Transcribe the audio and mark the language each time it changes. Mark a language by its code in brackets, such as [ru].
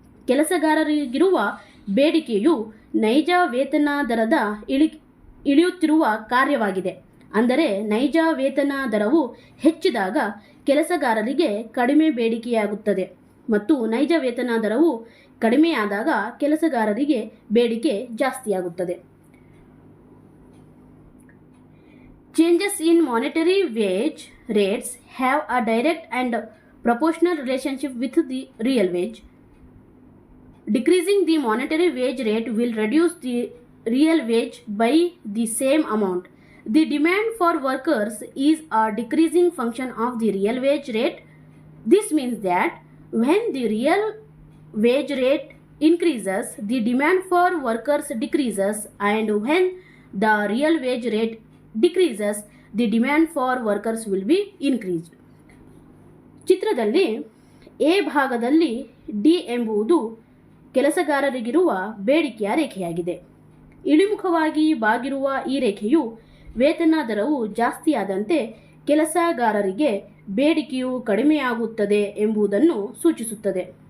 [kn] ಕೆಲಸಗಾರರಿಗಿರುವ ಬೇಡಿಕೆಯು ನೈಜ ವೇತನ ದರದ ಇಳಿಯುತ್ತಿರುವ ಕಾರ್ಯವಾಗಿದೆ. ಅಂದರೆ ನೈಜ ವೇತನ ದರವು ಹೆಚ್ಚಿದಾಗ ಕೆಲಸಗಾರರಿಗೆ ಕಡಿಮೆ ಬೇಡಿಕೆಯಾಗುತ್ತದೆ ಮತ್ತು ನೈಜ ವೇತನ ದರವು ಕಡಿಮೆಯಾದಾಗ ಕೆಲಸಗಾರರಿಗೆ ಬೇಡಿಕೆ ಜಾಸ್ತಿಯಾಗುತ್ತದೆ. [en] Changes in monetary wage rates have a direct and proportional relationship with the real wage. Decreasing the monetary wage rate will reduce the real wage by the same amount. The demand for workers is a decreasing function of the real wage rate. This means that when the real wage rate increases, the demand for workers decreases, and when the real wage rate decreases, the demand for workers will be increased. [kn] ಚಿತ್ರದಲ್ಲಿ A ಭಾಗದಲ್ಲಿ D ಎಂಬುದು ಕೆಲಸಗಾರರಿಗಿರುವ ಬೇಡಿಕೆಯ ರೇಖೆಯಾಗಿದೆ. ಇಳಿಮುಖವಾಗಿ ಬಾಗಿರುವ ಈ ರೇಖೆಯು ವೇತನ ದರವು ಜಾಸ್ತಿಯಾದಂತೆ ಕೆಲಸಗಾರರಿಗೆ ಬೇಡಿಕೆಯು ಕಡಿಮೆಯಾಗುತ್ತದೆ ಎಂಬುದನ್ನು ಸೂಚಿಸುತ್ತದೆ.